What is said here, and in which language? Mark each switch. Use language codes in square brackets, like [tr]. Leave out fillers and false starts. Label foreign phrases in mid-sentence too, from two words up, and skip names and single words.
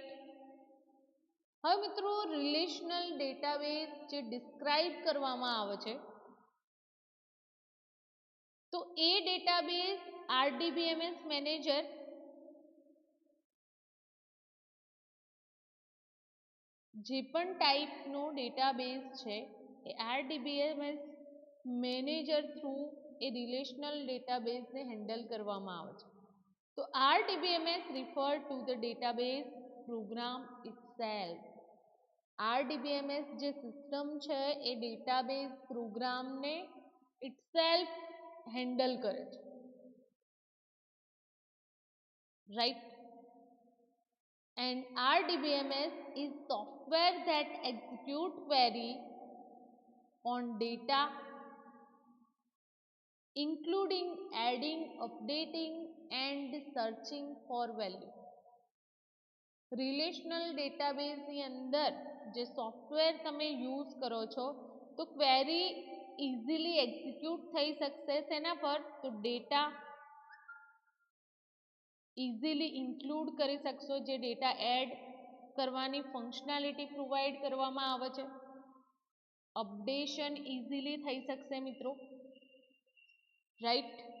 [gu] હવે મિત્રો [en] relational database [gu] જે ડિસ્ક્રાઇબ કરવામાં આવે છે, તો એ ડેટાબેઝ [en] RDBMS manager [gu] જે પણ ટાઈપનો ડેટાબેઝ છે એ [en] RDBMS manager [gu] થ્રુ એ [en] relational databaseને handle [gu] કરવામાં આવે છે. [en] તો RDBMS refer to the database program itself. [gu] RDBMS જે સિસ્ટમ છે એ [en] database programને itself handle [gu] કરે છે, રાઈટ. [en] And RDBMS is software that execute query on data including adding, updating and searching for value. relational databaseની [gu] અંદર જે સોફ્ટવેર તમે યુઝ કરો છો તો [en] query easily execute [gu] થઈ શકશે તેના પર, તો [en] data easily include [gu] કરી શકશો, જે [en] data add [gu] કરવાની [en] functionality provide [gu] કરવામાં આવે છે, [en] updation easily [gu] થઈ શકશે મિત્રો, રાઈટ.